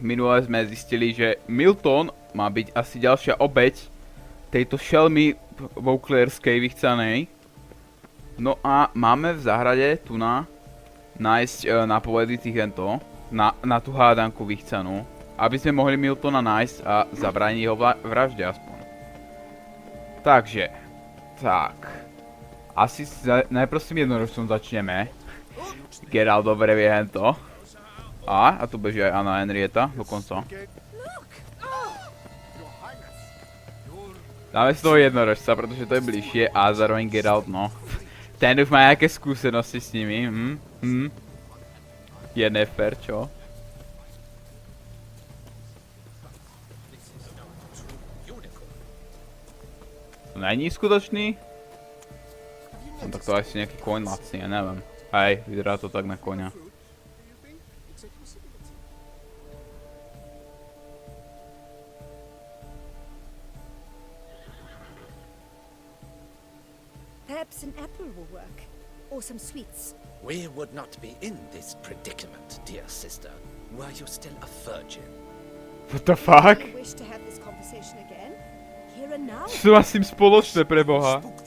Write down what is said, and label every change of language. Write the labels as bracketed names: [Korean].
[Slovak] Minule sme zistili, že Milton má byť asi ďalšia obeť tejto šelmy vouklierskej vychcanej. No a máme v záhrade tu nájsť napovedy týchto, na tú hádanku vychcanú, aby sme mohli Miltona nájsť a zabrániť jeho vražde aspoň. Takže, tak. Asi najprv s tým jednorožcom začneme. Geralt dobre vie hento. A tu beží aj Anna Henrietta dokonca. Dáme z toho jednorožca, pretože to je bližšie a zároveň Geralt, no. Ten už má nejaké skúsenosti s nimi, Je nefér, čo? To není skutočný? No tak to asi nejaký koň lacný, ja neviem. Hej, vyzerá to tak na koňa. [English] Perhaps an apple will work, or some sweets. We would not be in this predicament, dear sister, were you still a virgin. What the fuck? I wish to have this conversation again. Here and now. [Slovak] Čo má s tým spoločné, preboha?